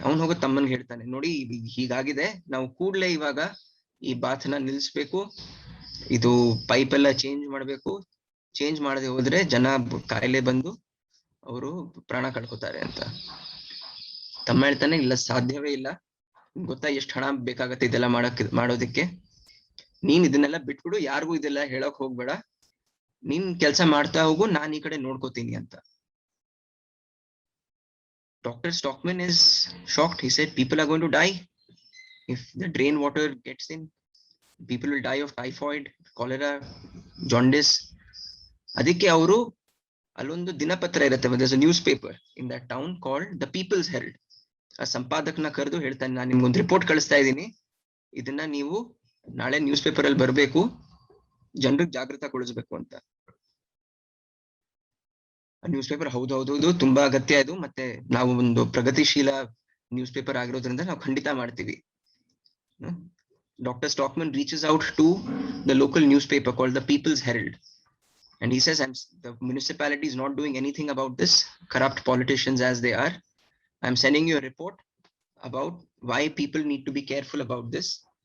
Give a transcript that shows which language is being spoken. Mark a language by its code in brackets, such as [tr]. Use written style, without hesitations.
[kn] ಅವ್ನು ಹೋಗೋ ತಮ್ಮನ್ಗೆ ಹೇಳ್ತಾನೆ, ನೋಡಿ ಹೀಗಾಗಿದೆ, ನಾವು ಕೂಡ್ಲೆ ಇವಾಗ ಈ ಬಾತ್ ನ ನಿಲ್ಸ್ಬೇಕು, ಇದು ಪೈಪ್ ಎಲ್ಲ ಚೇಂಜ್ ಮಾಡ್ಬೇಕು, ಚೇಂಜ್ ಮಾಡದೆ ಹೋದ್ರೆ ಜನ ಕಾಯಿಲೆ ಬಂದು ಅವರು ಪ್ರಾಣ ಕಳ್ಕೊತಾರೆ ಅಂತ. ತಮ್ಮ ಹೇಳ್ತಾನೆ, ಇಲ್ಲ ಸಾಧ್ಯವೇ ಇಲ್ಲ, ಗೊತ್ತಾ ಎಷ್ಟು ಹಣ ಬೇಕಾಗತ್ತೆ ಇದೆಲ್ಲ ಮಾಡೋದಕ್ಕೆ, ನೀನ್ ಇದನ್ನೆಲ್ಲ ಬಿಟ್ಬಿಡು, ಯಾರಿಗೂ ಇದೆಲ್ಲ ಹೇಳಕ್ ಹೋಗ್ಬೇಡ, ನೀನ್ ಕೆಲ್ಸ ಮಾಡ್ತಾ ಹೋಗು, ನಾನ್ ಈ ಕಡೆ ನೋಡ್ಕೋತೀನಿ ಅಂತ. [en] Dr. Stockman is shocked. He said, people are going to die. If the drain water gets in, people will die of typhoid, cholera, jaundice. [kn] ಅದಕ್ಕೆ ಅವರು ಅಲ್ಲೊಂದು ದಿನಪತ್ರ ಇರುತ್ತೆ, [en] there's a newspaper in that town called the People's Herald. [kn] ಆ ಸಂಪಾದಕನ ಕರೆದು ಹೇಳ್ತಾನೆ, ನಾನು ನಿಮ್ಗೊಂದು report ಕಳಿಸ್ತಾ ಇದ್ದೀನಿ, ಇದನ್ನ ನೀವು ನಾಳೆ ನ್ಯೂಸ್ ಪೇಪರ್ ಅಲ್ಲಿ ಬರಬೇಕು, ಜನರಿಗೆ ಜಾಗೃತಗೊಳಿಸ್ಬೇಕು ಅಂತ. ನ್ಯೂಸ್ ಪೇಪರ್ ಹೌದು ತುಂಬಾ ಅಗತ್ಯ ಇದು, ಮತ್ತೆ ನಾವು ಒಂದು ಪ್ರಗತಿಶೀಲ ನ್ಯೂಸ್ ಪೇಪರ್ ಆಗಿರೋದ್ರಿಂದ ನಾವು ಖಂಡಿತ ಮಾಡ್ತೀವಿ. [en] Dr. Stockman reaches out to the local newspaper called the People's Herald, and he says, the municipality is not doing anything about this, corrupt politicians as they are. I'm sending you a report about why people need to be careful about this.